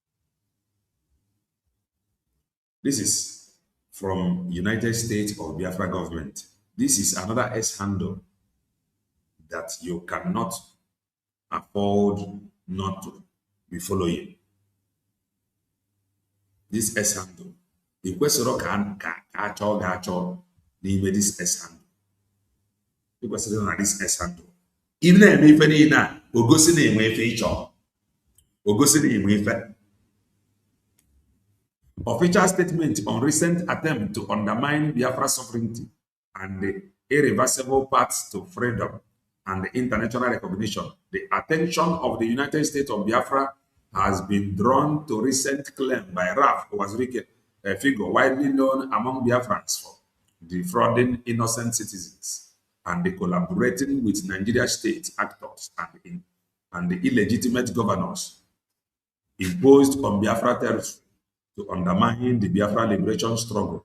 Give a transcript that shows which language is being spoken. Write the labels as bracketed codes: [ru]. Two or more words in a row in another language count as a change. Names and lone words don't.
[en] This is from United States of Biafra government. This is another S handle that you cannot afford not to be following. This S handle. The question [ig] ka achọ n'ime [en] this S handle. The question na this S handle. [ig] Even na-eme ife niile a, ogosi na-enwe ife ịchọ. Ogosi na-enwe ife. [en] Official statement on recent attempt to undermine Biafra sovereignty and the irreversible path to freedom and international recognition. The attention of the United States of Biafra has been drawn to recent claim by Ralph Wazirike, a figure widely known among Biafrans for defrauding innocent citizens and collaborating with Nigeria state actors and the illegitimate governors imposed on Biafra territory to undermine the Biafra liberation struggle.